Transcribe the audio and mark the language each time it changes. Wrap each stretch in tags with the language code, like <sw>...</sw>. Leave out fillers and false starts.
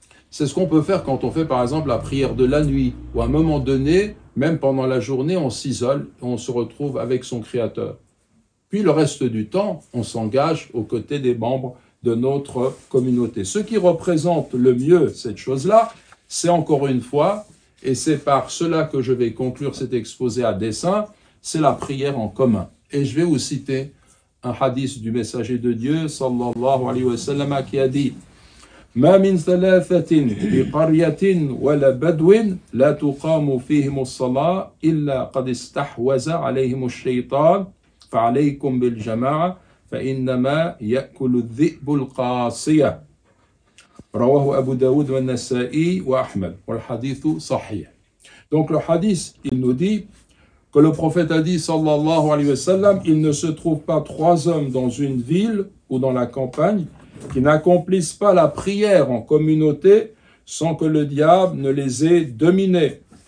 <fr>C'est ce qu'on peut faire quand on fait par exemple la prière de la nuit, où à un moment donné, même pendant la journée, on s'isole et on se retrouve avec son Créateur. Puis le reste du temps, on s'engage aux côtés des membres de notre communauté. Ce qui représente le mieux cette chose-là, c'est encore une fois et c'est par cela que je vais conclure cet exposé à dessein, c'est la prière en commun. Et je vais vous citer un hadith du messager de Dieu, sallallahu alayhi wa sallam, qui a dit</fr> <ar>ما من ثلاثة بقرية ولا بدو لا تقام فيهم الصلاة إلا قد استحوذ عليهم الشيطان فعليكم بالجماعة فإنما يأكل الذئب القاصية رواه أبو داود والنسائي وأحمد والحديث صحيح.</ar> <fr>Donc le hadith, il nous dit que le prophète a dit, sallallahu alayhi wa sallam, il ne se trouve pas trois hommes dans une ville ou dans la campagne qui n'accomplissent pas la prière en communauté sans que le diable ne les ait dominés.</fr>